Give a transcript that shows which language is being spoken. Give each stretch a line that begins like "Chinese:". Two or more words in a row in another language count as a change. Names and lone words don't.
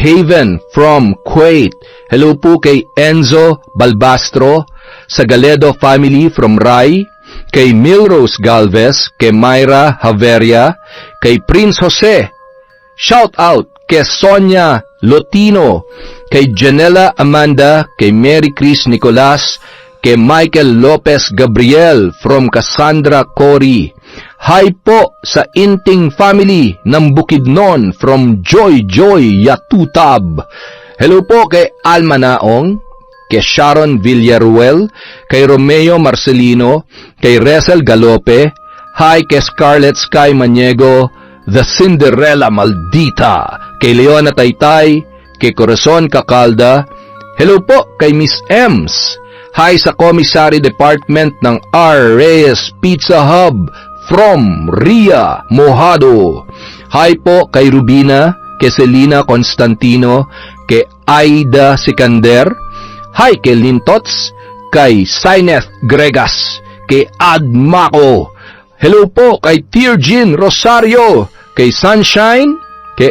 Filipino: Haven from Kuwait, hello po kay Enzo Balbastro, sa Galedo family from Rai, kay Milrose Galvez, kay Myra Haveria, kay Prince Jose,
English: shout out
Filipino: kay Sonia Lotino, kay Janela Amanda, kay Mary Chris Nicolas, kay Michael Lopez Gabriel from Cassandra Cory, hi po sa Inting family ng Bukidnon from Joy Yatutab, hello po kay Alma Naong, kay Sharon Villaruel, kay Romeo Marcelino, kay Resel Galope, hi kay Scarlett Sky Maniego, The Cinderella Maldita, kay Leona Taytay, kay Corazon Cacalda, hello po kay Miss Ems, hi sa Commissary Department ng R. Reyes Pizza Hub from Ria Mojado, hi po kay Rubina, kay Selena Constantino, kay Aida Sikander, hi kay Lintots, kay Sineth Gregas, kay Admaco, hello po kay Tirjin Rosario, kay Sunshine, kay